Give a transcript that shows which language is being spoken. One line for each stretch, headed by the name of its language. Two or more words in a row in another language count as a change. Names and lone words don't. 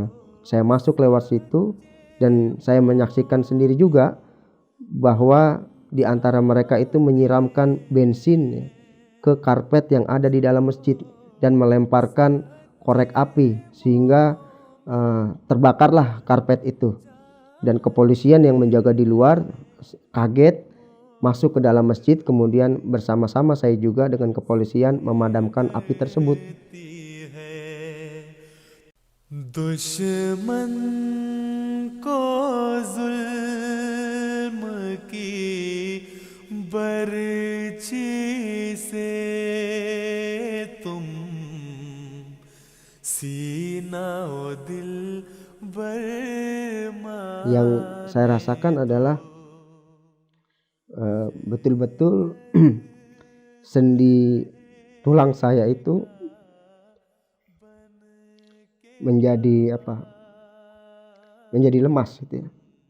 Indonesian: Saya masuk lewat situ dan saya menyaksikan sendiri juga bahwa di antara mereka itu menyiramkan bensin ya, ke karpet yang ada di dalam masjid dan melemparkan korek api sehingga terbakarlah karpet itu. Dan kepolisian yang menjaga di luar kaget masuk ke dalam masjid, kemudian bersama-sama saya juga dengan kepolisian memadamkan api tersebut.
Urdu: دشمن کو ظلم کی برچھی سے تم سینہ و دل برما.
Indonesian: Yang saya rasakan adalah betul-betul sendi tulang saya itu menjadi lemas gitu ya.